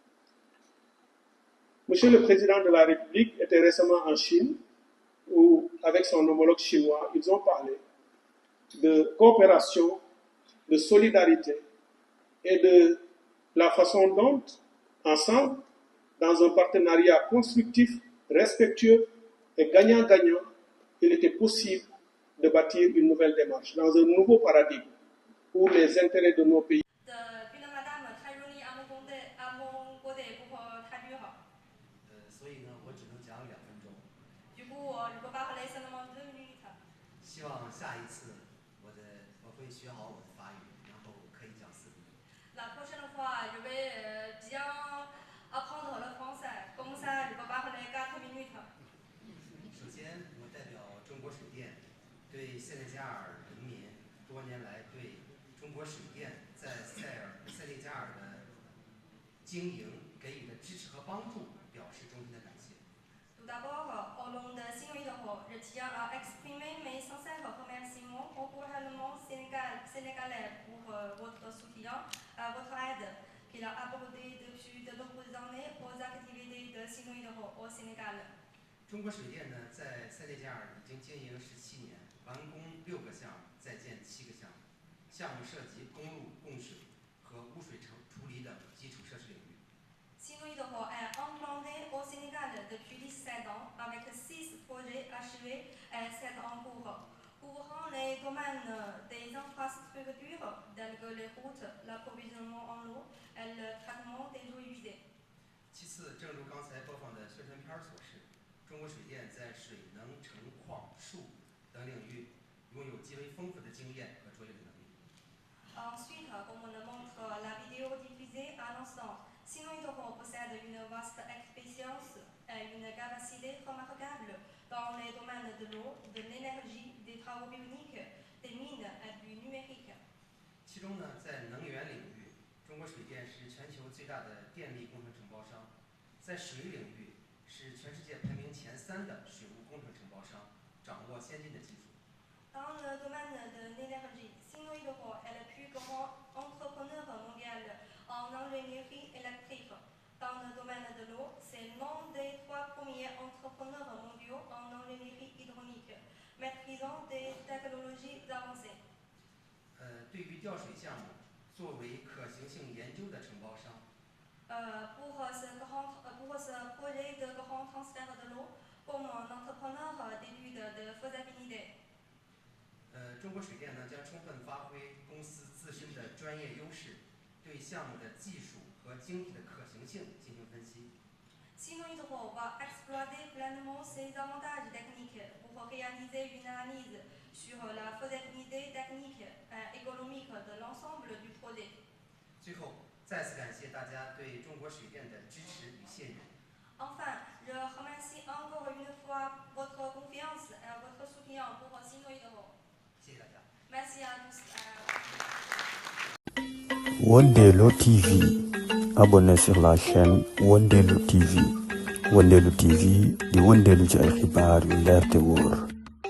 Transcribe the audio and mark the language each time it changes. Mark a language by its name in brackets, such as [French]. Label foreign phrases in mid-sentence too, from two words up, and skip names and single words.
[French] Monsieur le Président de la République était récemment en Chine, où, avec son homologue chinois, ils ont parlé de coopération, de solidarité et de la façon dont, ensemble, dans un partenariat constructif, respectueux et gagnant-gagnant, il était possible de bâtir une nouvelle démarche, dans un nouveau paradigme, où les intérêts de nos pays [Chinese] 希望下一次我会学好我的法语，然后可以讲4个语。 [French] La prochaine fois, je vais bien apprendre le français. Comme ça, je peux parler 4 minutes. [Chinese] 首先，我代表中国水电，对塞内加尔人民多年来对中国水电在塞内加尔的经营给予的支持和帮助表示衷心的感谢。 [French] Tout d'abord, au nom de Sinoïdoro, je tiens à exprimer mes sincères remerciements au gouvernement sénégalais pour votre soutien, votre aide qu'il a apporté depuis de nombreuses années aux activités de Sinoïdoro au Sénégal. [Chinese] 中国水电呢，在塞内加尔已经经营17年，完工6个项目，在建7个项目，项目涉及公路、供水和污水处理等基础设施领域。 [French] Sinoïdoro est implanté au Sénégal depuis 17 ans avec 6 projets achevés et 7 en cours, couvrant les domaines des infrastructures telles que les routes, l'approvisionnement en eau et le traitement des eaux usées. [Chinese] 其次，正如刚才播放的宣传片所示，中国水电在水能、城矿、树等领域拥有极为丰富的经验和卓越的能力。 [French] Ensuite, comme le montre la vidéo diffusée à l'instant, Sinoïdoro possède une vaste expérience et une capacité remarquable dans les domaines de l'eau, de l'énergie, des travaux bioniques, des mines et du numérique. [Chinese] 其中呢，在能源领域，中国水电是全球最大的电力工程承包商；在水领域，是全世界排名前3的水务工程承包商，掌握先进的技术。 [French] Dans le domaine de l'énergie, Sinoïdoro est le plus grand entrepreneur mondial en ingénierie électrique. Dans le domaine de l'eau, c'est l'un des 3 premiers entrepreneurs mondiaux en ingénierie hydraulique, maîtrisant des technologies avancées. [Chinese] 对于调水项目，作为可行性研究的承包商。 [French] Pour ce projet de grand transfert de l'eau, comme un entrepreneur d'études de faisabilité. [Chinese] 中国水电呢将充分发挥公司自身的专业优势，对项目的技术和经济的可行性进行分析。 [French] Sinoïdoro va exploiter pleinement ses avantages techniques pour réaliser une analyse sur la faisabilité technique et économique de l'ensemble du projet. [Chinese] 最后，再次感谢大家对中国水电的支持与信任。 [French] Enfin, je remercie encore une fois votre confiance et votre soutien pour Sinoïdoro. [Chinese] 谢谢大家。 [French] Merci à tous. Wondelo TV. Abonnez sur la chaîne Wondelo TV. [Wolof] Wondelo TV di wondelu ci ay xibaar yu leer te wóor.